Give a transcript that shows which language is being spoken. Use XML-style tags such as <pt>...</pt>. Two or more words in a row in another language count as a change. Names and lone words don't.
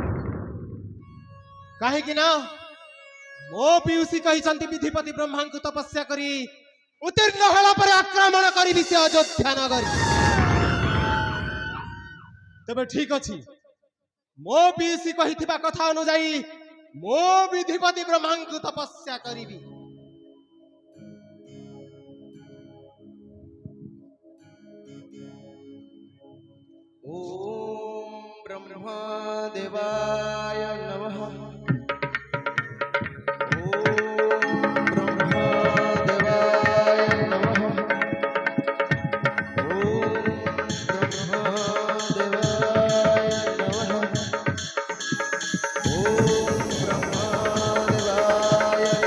<or>କାହିଁକି ନା ମୋ ପିଉସୀ କହିଛନ୍ତି ବିଧିପତି ବ୍ରହ୍ମାଙ୍କୁ ତପସ୍ୟା କରି ଉତ୍ତୀର୍ଣ୍ଣ ହେଲା ପରେ ଆକ୍ରମଣ କରିବି ସେ ଅଯୋଧ୍ୟା ନଗରୀ ତେବେ ଠିକ ଅଛି ମୋ ପିଉସୀ କହିଥିବା କଥା ଅନୁଯାୟୀ ମୋ ବିଧିପତି ବ୍ରହ୍ମାଙ୍କୁ ତପସ୍ୟା କରିବି</or> <sa>ओम ब्रह्मदेवाय नमः ओम ब्रह्मदेवाय नमः ओम ब्रह्मदेवाय नमः ओम ब्रह्मदेवाय</sa>